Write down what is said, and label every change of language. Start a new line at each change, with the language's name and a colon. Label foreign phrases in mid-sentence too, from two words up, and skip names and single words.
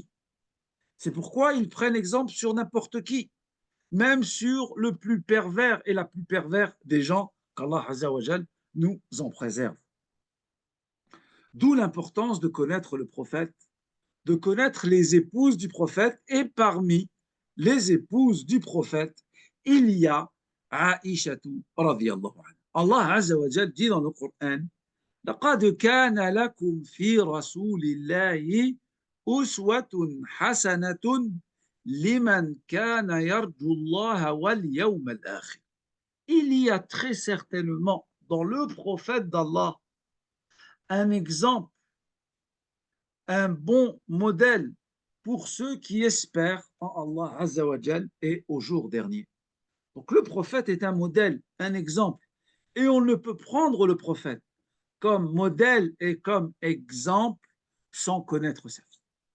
French: C'est pourquoi ils prennent exemple sur n'importe qui, même sur le plus pervers et la plus pervers des gens, qu'
Arabic: الله عز وجل
French: nous en préserve. D'où l'importance de connaître le prophète, de connaître les épouses du prophète, et parmi les épouses du prophète, il y a Aïshatu
Arabic: رضي الله عنها. الله عز وجل
French: dit dans le Coran
Arabic: لقد كان لكم في رسول الله أسوة حسنة لمن كان يرجو الله واليوم الآخر.
French: Il y a très certainement dans le prophète d'Allah un exemple, un bon modèle pour ceux qui espèrent en
Arabic: الله عز وجل
French: et au jour dernier. Donc le prophète est un modèle, un exemple, et on ne peut prendre le prophète comme modèle et comme exemple sans connaître sa vie.